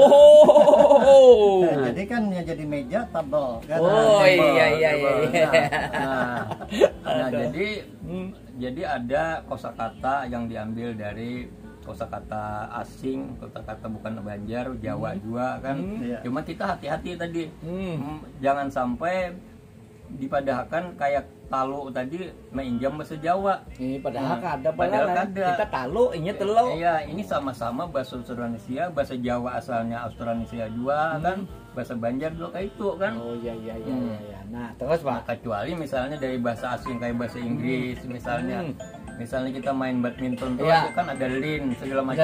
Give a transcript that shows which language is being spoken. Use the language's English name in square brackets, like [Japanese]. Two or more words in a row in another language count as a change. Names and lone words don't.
[Banjar] Oh. Nah, jadi kan ya jadi meja tabel kan. Oh, Tabel. iya. [Indonesian] Nah, jadi ada kosakata yang diambil dari kosakata asing, kosakata bukan Banjar, Jawa juga kan. Iya. [Banjar] Cuma kita hati-hati tadi, jangan sampai dipadahkan kayak talu tadi mainjam bahasa Jawa. Ini padahal ada Padahal padahal kada. kita talu, ini telo. Iya, [Indonesian] ini sama-sama bahasa Austronesia, bahasa Jawa asalnya Austronesia juga kan, bahasa Banjar juga kayak itu kan. Oh, iya. Nah, terus Nah, Pak. kecuali misalnya dari bahasa asing kayak bahasa Inggris misalnya kita main badminton tuh Iya. kan ada lin segala macam